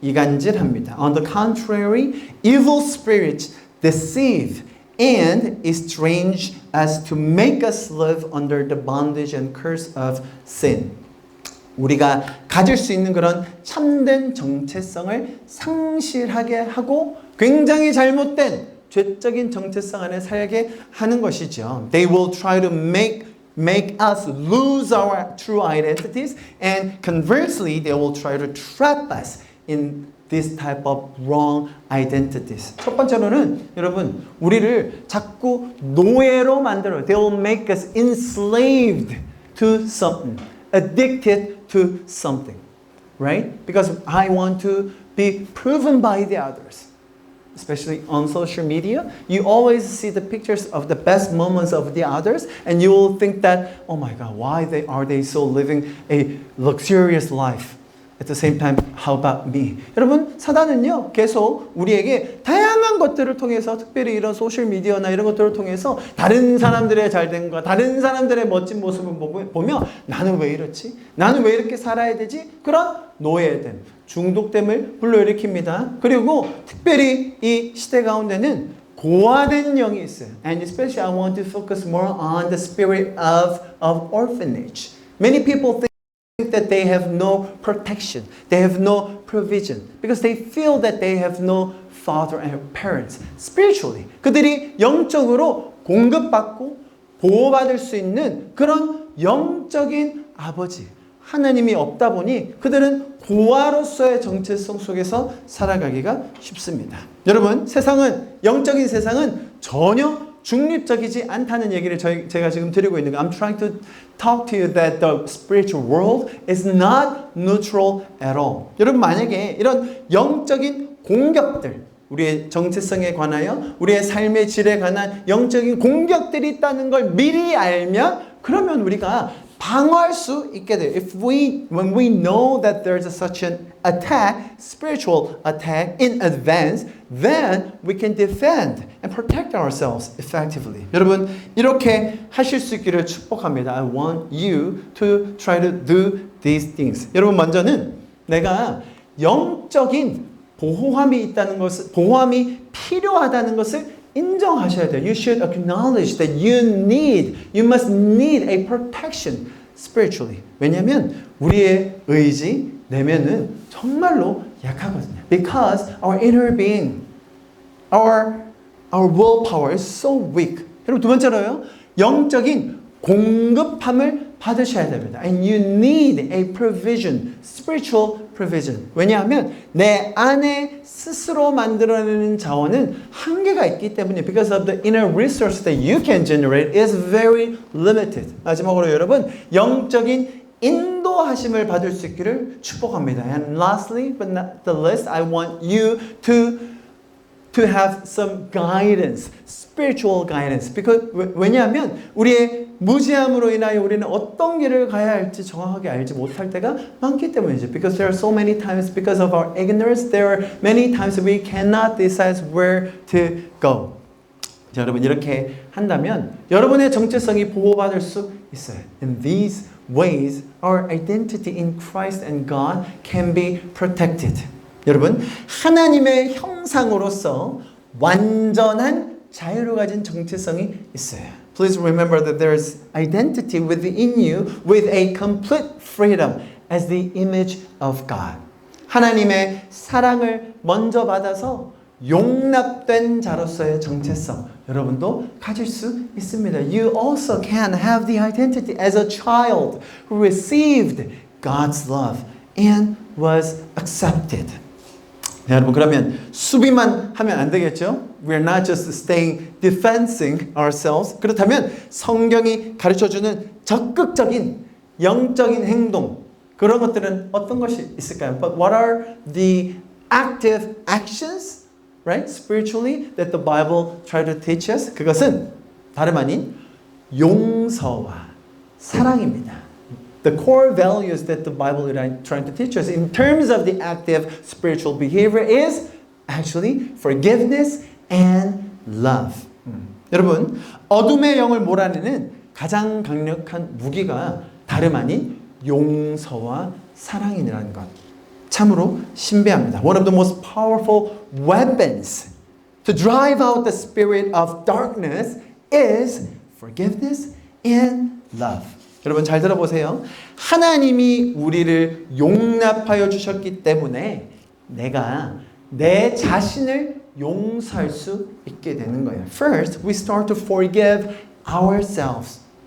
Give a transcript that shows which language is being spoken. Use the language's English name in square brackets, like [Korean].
[Korean] 이간질합니다. [English] On the contrary, evil spirits deceive and estrange as to make us live under the bondage and curse of sin. [Korean] 우리가 가질 수 있는 그런 참된 정체성을 상실하게 하고 굉장히 잘못된 죄적인 정체성 안에 살게 하는 것이죠. [English] They will try to make us lose our true identities, and conversely, they will try to trap us in this type of wrong identities. [Korean] 첫 번째로는 여러분, 우리를 자꾸 노예로 만들어요. [English] They will make us enslaved to something, addicted to something, right? Because I want to be proven by the others. Especially on social media, you always see the pictures of the best moments of the others, and you will think that, oh my God, why are they so living a luxurious life? At the same time, how about me? [Korean] 여러분, 사단은요, 계속 우리에게 다양한 것들을 통해서, 특별히 이런 소셜미디어나 이런 것들을 통해서 다른 사람들의 잘된 것, 다른 사람들의 멋진 모습을 보며 나는 왜 이렇지? 나는 왜 이렇게 살아야 되지? 그런 노예됨, 중독됨을 불러일으킵니다. 그리고 특별히 이 시대 가운데는 고아된 영이 있어요. [English] And especially I want to focus more on the spirit of orphanage. Many people think that they have no protection, they have no provision, because they feel that they have no father and parents. [Korean] Spiritually, 그들이 영적으로 공급받고 보호받을 수 있는 그런 영적인 아버지, 하나님이 없다 보니 그들은 고아로서의 정체성 속에서 살아가기가 쉽습니다. 여러분, 영적인 세상은 전혀 중립적이지 않다는 얘기를 제가 지금 드리고 있는 거예요. [English] I'm trying to talk to you that the spiritual world is not neutral at all. [Korean] 여러분, 만약에 이런 영적인 공격들, 우리의 정체성에 관하여 우리의 삶의 질에 관한 영적인 공격들이 있다는 걸 미리 알면 그러면 우리가 방어할 수 있게 돼요. [English] When we know that there's such an attack, spiritual attack in advance, then we can defend and protect ourselves effectively. [Korean] 여러분, 이렇게 하실 수 있기를 축복합니다. [English] I want you to try to do these things. [Korean] 여러분, 먼저는 내가 영적인 보호함이 필요하다는 것을 인정하셔야 돼요. [English] You should acknowledge that you must need a protection spiritually. [Korean] 왜냐하면 우리의 의지, 내면은 정말로 약하거든요. [English] Because our inner being, our willpower is so weak. [Korean] 그리고 두 번째로요, 영적인 공급함을 받으셔야 됩니다. [English] And you need a provision, spiritual provision. [Korean] 왜냐하면 내 안에 스스로 만들어내는 자원은 한계가 있기 때문에 [English] because of the inner resource that you can generate is very limited. [Korean] 마지막으로 여러분, 영적인 인도하심을 받을 수 있기를 축복합니다. [English] And lastly, but not the least, I want you to have some guidance, spiritual guidance. [Korean] Because 왜냐하면 우리의 무지함으로 인하여 우리는 어떤 길을 가야 할지 정확하게 알지 못할 때가 많기 때문이죠. [English] Because there are so many times, because of our ignorance, there are many times we cannot decide where to go. [Korean] 자, 여러분, 이렇게 한다면 여러분의 정체성이 보호받을 수 있어요. [English] In these ways, our identity in Christ and God can be protected. [Korean] 여러분, 하나님의 형상으로서 완전한 자유를 가진 정체성이 있어요. [English] Please remember that there is identity within you with a complete freedom as the image of God. [Korean] 하나님의 사랑을 먼저 받아서 용납된 자로서의 정체성 여러분도 가질 수 있습니다. [English] You also can have the identity as a child who received God's love and was accepted. [Korean] 네, 여러분, 그러면 수비만 하면 안 되겠죠? [English] We're not just staying defending ourselves. [Korean] 그렇다면 성경이 가르쳐주는 적극적인 영적인 행동, 그런 것들은 어떤 것이 있을까요? [English] But what are the active actions, right, spiritually that the Bible try to teach us? [Korean] 그것은 다름 아닌 용서와 사랑입니다. [English] The core values that the Bible is trying to teach us in terms of the active spiritual behavior is actually forgiveness and love. [Korean] 여러분, 어둠의 영을 몰아내는 가장 강력한 무기가 다름 아닌 용서와 사랑이라는 것. 참으로 신비합니다. [English] One of the most powerful weapons to drive out the spirit of darkness is forgiveness and love. [Korean] 여러분 잘 들어보세요. 하나님이 우리를 용납하여 주셨기 때문에 내가 내 자신을 용서할 수 있게 되는 거예요. [English] First, we start to forgive ourselves.